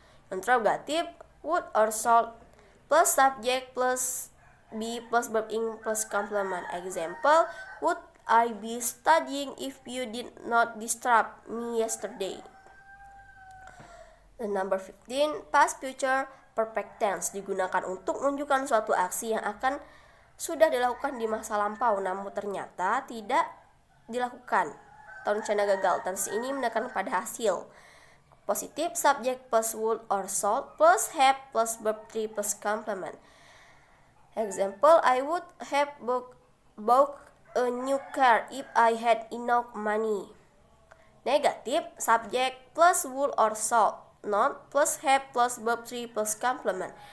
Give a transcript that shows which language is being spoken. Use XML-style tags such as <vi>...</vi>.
<en>Interrogative, would or shall plus subject plus be plus verb ing plus complement. Example, would I be studying if you did not disturb me yesterday? The number 15,</en> <id>past future perfect tense digunakan untuk menunjukkan suatu aksi yang akan sudah dilakukan di masa lampau namun ternyata tidak dilakukan atau rencana gagal. Tense ini menekankan pada hasil.</id> <en>Positive subject plus would or shall plus have plus verb 3 plus complement. Example, I would have bought a new car if I had enough money. Negative subject plus would or shall not plus have plus verb 3 plus complement.</en>